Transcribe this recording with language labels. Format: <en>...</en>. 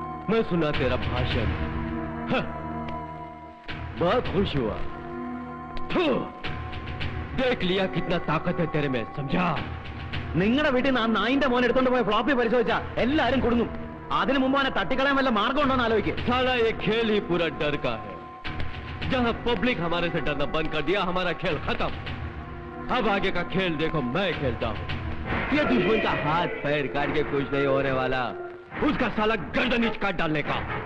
<hi>मैं सुना तेरा भाषण, बहुत खुश हुआ. देख लिया कितना ताकत है तेरे में, समझा?</hi> <ml>നിങ്ങളുടെ വീട്ടിൽ നിന്ന് ആ നായിന്റെ മോൻ എടുത്തോണ്ട് പോയ ഫ്ലോപ്പി പരിശോധിച്ചാ എല്ലാരും കൊടുങ്ങും. അതിനു മുമ്പ് അവനെ തട്ടിക്കളയാൻ വല്ല മാർഗം ഉണ്ടോന്ന് ആലോചിക്കുക.</ml> <hi>साला ये खेल ही पूरा डर का है. जहां पब्लिक हमारे से डरना बंद कर दिया, हमारा खेल खत्म. अब आगे का खेल देखो मैं खेलता हूं. ये दुश्मन का हाथ पैर काट के कुछ नहीं होने वाला, उसका साला गर्दन ही काट डालने का.</hi>